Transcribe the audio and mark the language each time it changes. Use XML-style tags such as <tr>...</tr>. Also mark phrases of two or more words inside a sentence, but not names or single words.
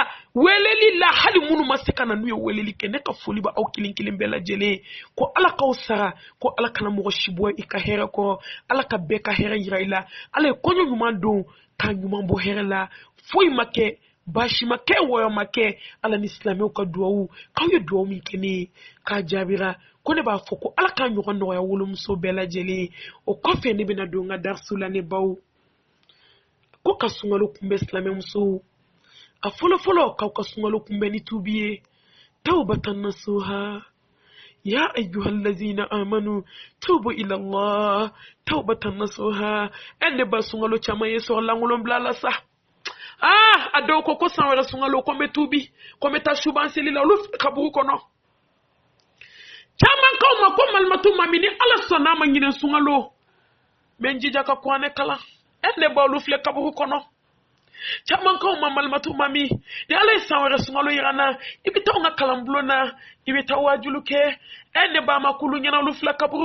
<bm>weleli la hali minnu ma se ka na n'u ye weleli kɛ ne ka foli ba aw kelen kelen bɛɛ lajɛlen ko ala k'aw sara ko ala kana mɔgɔ si bɔ i ka hɛrɛ kɔrɔ ala ka bɛɛ ka hɛrɛ yira i la ala ye kɔɲɔ ɲuman don k'a ɲuman bɔ hɛrɛ la foyi ma kɛ baasi ma kɛ wɔyɔ ma kɛ ala ni silamɛw ka duwawu k'aw ye duwawu min kɛ ne ye k'a jaabira ko ne b'a fɔ ko ala k'a ɲɔgɔn nɔgɔya wolomuso bɛɛ lajɛlen o kɔfɛ ne bɛna don n ka darisu la ne baw ko ka sunkalo kunbɛ silamɛmusow a fɔlɔfɔlɔ k'aw ka sunkalo kunbɛ ni tubi ye</bm> <ar>توبة نصوحا يا أيها الذين آمنوا توبوا إلى الله توبة نصوحا</ar> <bm>ne ba sunkalo caman ye sɔrɔ langolon bila la sa a dɔw ko san wɛrɛ sunkalo ko n bɛ tubi ko n bɛ taa suban seli la olu kaburu kɔnɔ caman k'aw ma ko malimatu mami ni ala sɔnna ma ɲinɛ sunkalo mɛ n jija ka kuranɛ kalan ne ba olu filɛ kaburu kɔnɔ caman k'aw ma malimatu mami ni ala ye san wɛrɛ sunkalo yira n na i bɛ taa n ka kalanbulon na i bɛ taa wajulu kɛ ne ba ma kulu ɲɛna olu filɛ kaburu</bm>